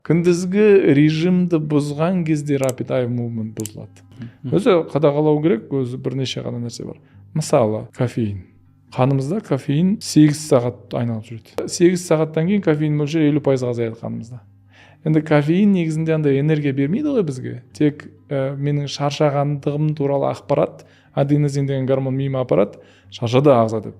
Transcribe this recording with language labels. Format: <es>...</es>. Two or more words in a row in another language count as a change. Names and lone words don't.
<kk>күндізгі режимді бұзған кезде</kk> <en>rapid eye movement</en> <kk>бұзылады. Өзі қадағалау керек, өзі бірнеше ғана нәрсе бар. Мысалы, кофеин. Қанымызда кофеин 8 сағат айналып жүреді. 8 сағаттан кейін кофеин мөлшері 50% азаяды қанымызда. Енді кофеин негізінде андай энергия бермейді ғой бізге. Тек менің шаршағандығым туралы ақпарат, аденозин деген гормон миыма апарады, шаршады ағза деп.</kk>